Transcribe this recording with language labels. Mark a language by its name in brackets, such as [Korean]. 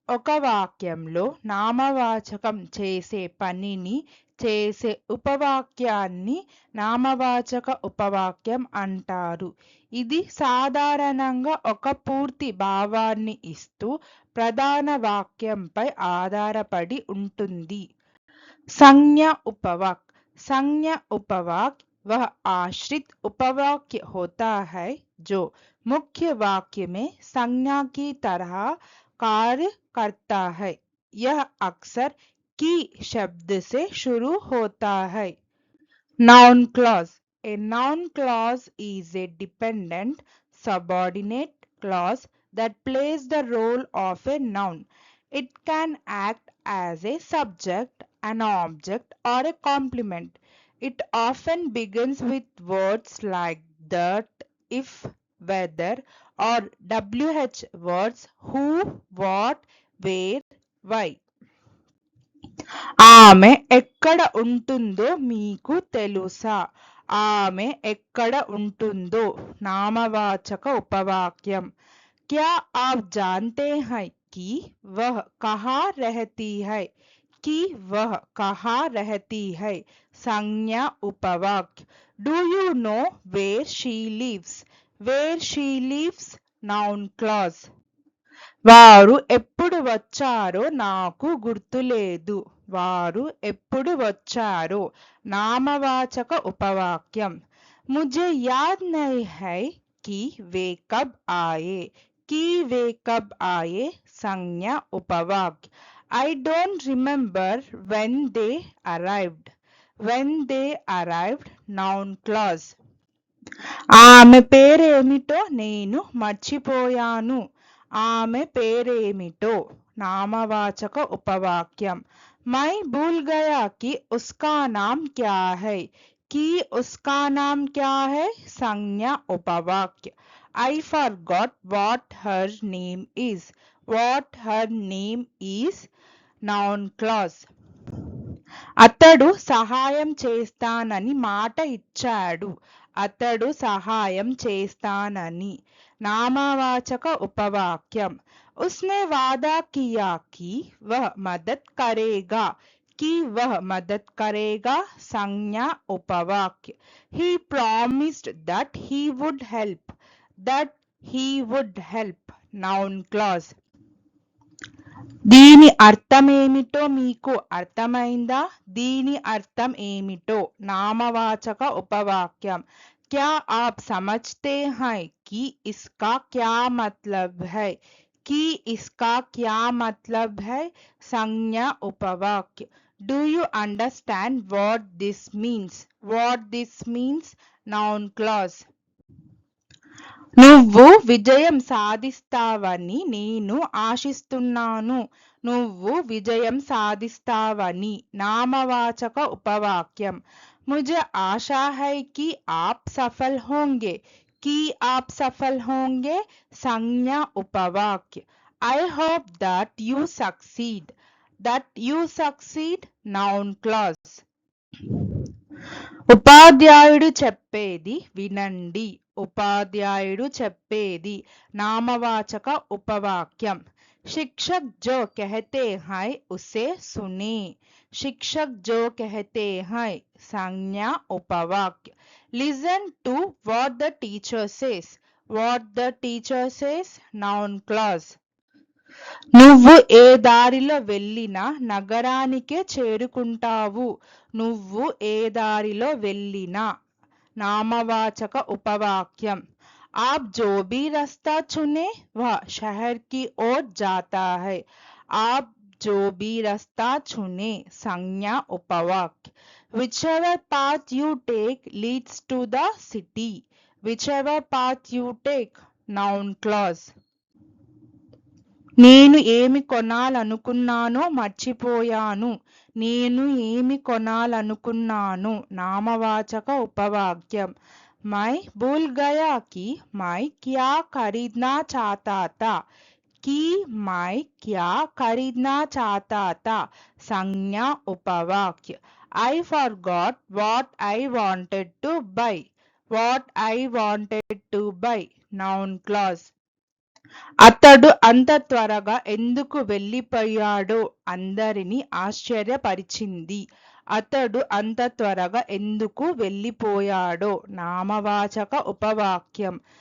[Telugu] ఒక వాక్యంలో నామవాచకం చేసే పనిని చేసే ఉపవాక్యాన్ని నామవాచక ఉపవాక్యం అంటారు. ఇది సాధారణంగా ఒక పూర్తి భావాన్ని ఇస్తూ ప్రధాన వాక్యంపై ఆధారపడి ఉంటుంది. [Hindi] संज्ञा उपवाक्य. संज्ञा उपवाक्य वह आश्रित उपवाक्य होता है जो मुख्य वाक्य में संज्ञा की तरह कार्य करता है। यह अक्सर की शब्द से शुरू होता है। [English] Noun clause. A noun clause is a dependent subordinate clause that plays the role of a noun. It can act as a subject, an object, or a complement. It often begins with words like that, if, whether, or WH words who, what, where, why. [Telugu] ఆమె ఎక్కడ ఉంటుందో మీకు తెలుసా? ఆమె ఎక్కడ ఉంటుందో నామవాచక ఉపవాక్యం. [Hindi] क्या आप जानते हैं कि वह कहाँ रहती है? कि वह कहाँ रहती है संज्ञा उपवाक्य. [English] Do you know where she lives? Where she lives noun clause. [Telugu] వారు ఎప్పుడు వచ్చారో నాకు గుర్తులేదు. వారు ఎప్పుడు వచ్చారో నామవాచక ఉపవాక్యం. [Hindi] मुझे याद नहीं है कि वे कब आए. कि वे कब आए संज्ञा उपवाक्य. [English] I don't remember when they arrived. When they arrived noun clause. [Telugu] ఆమె పేరేమిటో నేను మర్చిపోయాను. ఆమె పేరేమిటో నామవాచక ఉపవాక్యం. [Hindi] मैं भूल गया कि उसका नाम क्या है. कि उसका नाम क्या है संज्ञा उपवाक्य. [English] I forgot what her name is. What her name is noun clause. [Telugu] అతడు సహాయం చేస్తానని మాట ఇచ్చాడు. అతడు సహాయం చేస్తానని नामवाचक उपवाक्यम. [Hindi] उसने वादा किया कि वह मदद करेगा. कि वह मदद करेगा संज्ञा उपवाक्य. [English] He promised that he would help. That he would help noun clause. [Telugu] దీని అర్థమేమిటో మీకు అర్థమైందా? దీని అర్థం ఏమిటో నామవాచక ఉపవాక్యం. [Hindi] क्या आप समझते हैं कि इसका क्या मतलब है? कि इसका क्या मतलब है संज्ञा उपवाक्य. [English] Do you understand what this means? What this means noun clause. [Telugu] నువ్వు విజయం సాధిస్తావని నేను ఆశిస్తున్నాను. నువ్వు విజయం సాధిస్తావని నామవాచక ఉపవాక్యం. [Hindi] मुझे आशा है कि आप सफल होंगे. कि आप सफल होंगे संज्ञा उपवाक्य. [English] I hope that you succeed. That you succeed noun clause. [Telugu] ఉపాధ్యాయుడు చెప్పేది వినండి. ఉపాధ్యాయుడు చెప్పేది నామవాచక ఉపవాక్యం. [Hindi] शिक्षक जो कहते हैं उसे सुने. शिक्षक जो कहते हैं संज्ञा उपवाक्य. [English] Listen to what the teacher says. What the teacher says noun clause. [Telugu] నువ్వు ఏ దారిలో వెళ్ళినా నగరానికే చేరుకుంటావు. నువ్వు ఏ దారిలో వెళ్ళినా నామవాచక ఉపవాక్యం. [Hindi] आप जो भी रास्ता चुने वह शहर की ओर जाता है. आप जो भी रास्ता चुने संज्ञा उपवाक्य. [English] Whichever path you take leads to the city. Whichever path you take noun clause. [Telugu] నేను ఏమి కొనాలనుకున్నానో మర్చిపోయాను. నేను ఏమి కొనాలనుకున్నాను నామవాచక ఉపవాక్యం. [Hindi] मैं भूल गया कि मैं क्या खरीदना चाहता था. कि मैं क्या खरीदना चाहता था संज्ञा उपवाक्य. [English] I forgot what I wanted to buy. What I wanted to buy noun clause. [Telugu] అతడు అంత త్వరగా ఎందుకు వెళ్ళిపోయాడో అందరినీ ఆశ్చర్యపరిచింది. అతడు అంత త్వరగా ఎందుకు వెళ్ళిపోయాడో నామవాచక ఉపవాక్యం.